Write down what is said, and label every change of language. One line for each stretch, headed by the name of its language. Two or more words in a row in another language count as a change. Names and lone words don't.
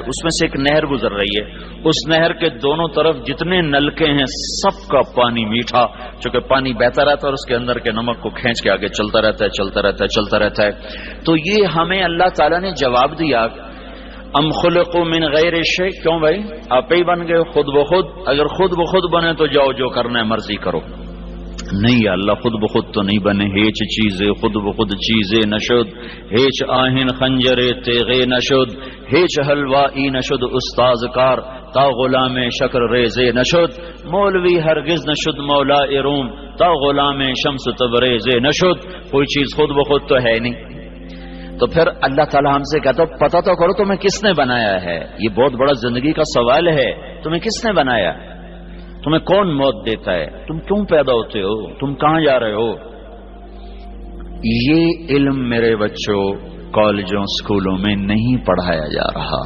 Urdu: اس میں سے ایک نہر گزر رہی ہے، اس نہر کے دونوں طرف جتنے نلکے ہیں سب کا پانی میٹھا، چونکہ پانی بہتا رہتا ہے اور اس کے اندر کے نمک کو کھینچ کے آگے چلتا رہتا ہے. تو یہ ہمیں اللہ تعالیٰ نے جواب دیا،
Arabic: ام خلقوا من غیر شیء.
Urdu: کیوں بھائی آپ ہی بن گئے خود بخود؟ اگر خود بخود بنے تو جاؤ جو کرنا ہے مرضی کرو. نہیں اللہ خود بخود تو نہیں بنے.
Persian: ہیچ چیزیں خود بخود چیزیں نشد، ہیچ آہن خنجر تیغے نشد، ہیچ حلوائی نشد استاذ کار، تا غلام شکر ریزے نشد، مولوی ہرگز نشد مولا روم، تا غلام شمس تبریز نشد.
Urdu: کوئی چیز خود بخود تو ہے نہیں. تو پھر اللہ تعالیٰ ہم سے کہتا پتہ تو کرو تمہیں کس نے بنایا ہے. یہ بہت بڑا زندگی کا سوال ہے، تمہیں کس نے بنایا، تمہیں کون موت دیتا ہے، تم کیوں پیدا ہوتے ہو، تم کہاں جا رہے ہو. یہ علم میرے بچوں کالجوں اسکولوں میں نہیں پڑھایا جا رہا.